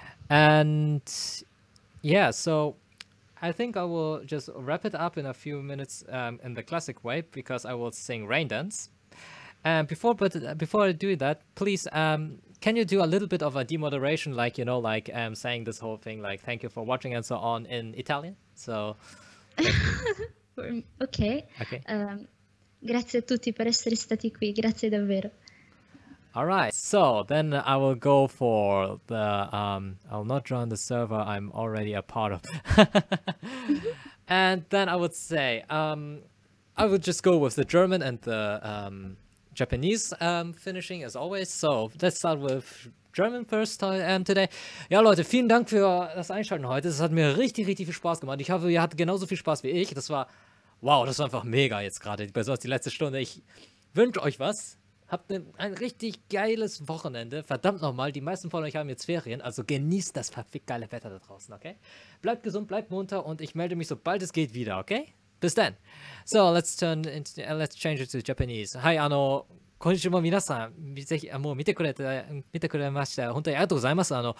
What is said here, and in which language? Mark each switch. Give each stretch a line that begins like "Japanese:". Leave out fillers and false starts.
English: And yeah, so I think I will just wrap it up in a few minutes in the classic way, because I will sing Rain Dance. And before I do that, please, can you do a little bit of a demoderation, like, you know, like saying this whole thing, like, thank you for watching and so on in Italian? So, ok.
Italian: Grazie a tutti per essere stati qui, grazie davvero.
English: All right, so then I will go for the, I'll not join the server I'm already a part of. And then I would say, I would just go with the German and the Japanese finishing as always. So let's start with German first today.
German: Ja, Leute, vielen Dank für das Einschalten heute. Das hat mir richtig viel Spaß gemacht. Ich hoffe, ihr hattet genauso viel Spaß wie ich. Das war, wow, das war einfach mega jetzt gerade, besonders die letzte Stunde. Ich wünsche euch was. Habt ein richtig geiles Wochenende. Verdammt nochmal, die meisten von euch haben jetzt Ferien, also genießt das verfickt geile Wetter da draußen, okay? Bleibt gesund, bleibt munter und ich melde mich, sobald es geht, wieder, okay? Bis dann.
English: So, let's change it to Japanese.
Japanese: はい、今週も皆さん、ぜひ、もう見てくれました。本当にありがとうございます。